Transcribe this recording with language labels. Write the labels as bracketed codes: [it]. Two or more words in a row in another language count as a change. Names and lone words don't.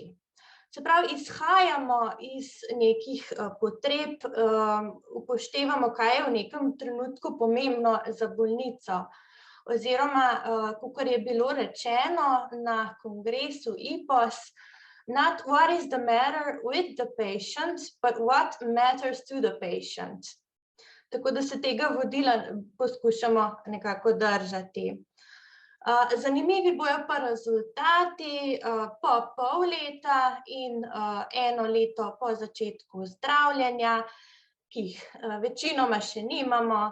[sl] Se pravi, izhajamo iz nekih potreb, upoštevamo, kaj je v nekem trenutku pomembno za bolnico. Oziroma, kakor je bilo rečeno na kongresu IPOS, [en] not what is the matter with the patient, but what matters to the patient. [sl] Tako da se tega vodila poskušamo nekako držati. Zanimivi bojo pa rezultati po pol leta in 1 leto po začetku zdravljenja, ki jih večinoma še nimamo.